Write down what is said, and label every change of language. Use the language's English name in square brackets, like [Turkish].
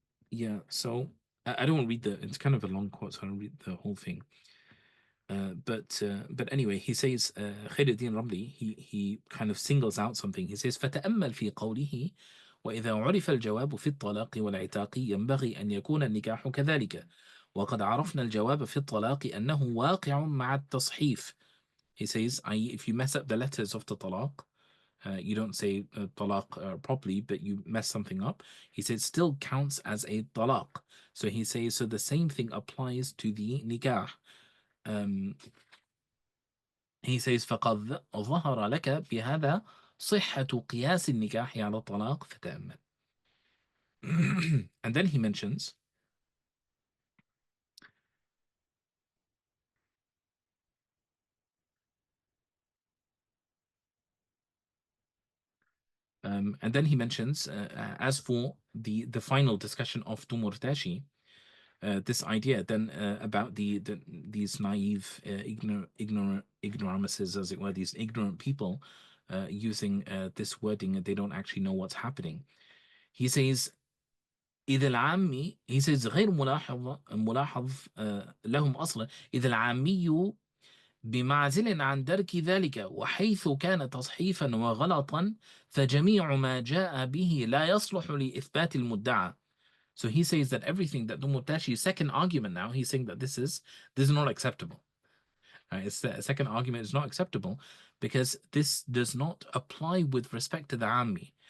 [English] Yeah, so I don't want to read it's kind of a long quote, so I don't read the whole thing. But anyway, he says Khairuddin Ramli, he kind of singles out something. He says [Arabic] فتأمل في قوله وإذا عرف الجواب في الطلاق والعتاق ينبغي أن يكون النكاح كذلك وقد عرفنا الجواب في الطلاق أنه واقع مع التصحيف. [English] He says, if you mess up the letters of the talaq, you don't say talaq properly, but you mess something up, he says still counts as a talaq. So he says, so the same thing applies to the nikah. He says [Arabic] فقد ظهر لك بهذا صحة قياس النكاح على الطلاق فتأمل. [English] And then he mentions And then he mentions, as for the final discussion of Tumurtashi, this idea then about these naive, ignoramuses, as it were, these ignorant people using this wording, and they don't actually know what's happening. He says, [Arabic] إذا العامي, he says غير ملاحظ لهم أصلا إذا العامي بمعزل عن درك ذلك وحيث كان تصحيفا وغلطا فجميع ما جاء به لا يصلح لإثبات المدعى. [English] So he says that everything that Tumurtashi's second argument now, he's saying that this is not acceptable. It's the second argument is not acceptable because this does not apply with respect to the Ammi.